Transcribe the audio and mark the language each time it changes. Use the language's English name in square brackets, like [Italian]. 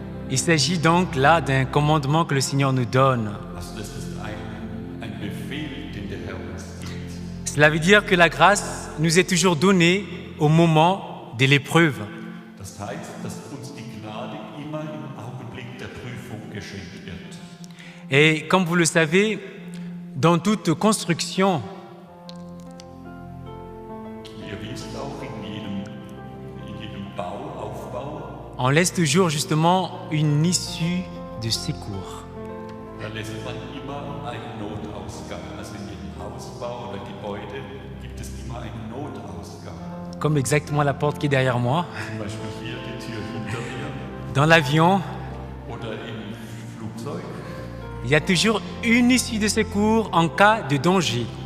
[French] Il s'agit donc là d'un commandement que le Seigneur nous donne. [German] Also das ist ein Befehl, den der Herr uns gibt. [French] Cela veut dire que la grâce nous est toujours donnée au moment de l'épreuve. [German] Das heißt, dass uns die Gnade immer im Augenblick der Prüfung geschenkt wird. [French] Et comme vous le savez, dans toute construction, [German] Ihr wisst auch, in jedem Aufbau, [French] on laisse toujours justement une issue de secours. [German] da lässt man immer einen Notausgang. Also in jedem Hausbau oder Gebäude gibt es immer einen Notausgang. [French] Comme exactement la porte qui est derrière moi. [German] Zum Beispiel hier die Tür hinter mir [French] Dans l'avion, [German] oder im Flugzeug. [French] il y a toujours une issue de secours en cas de danger.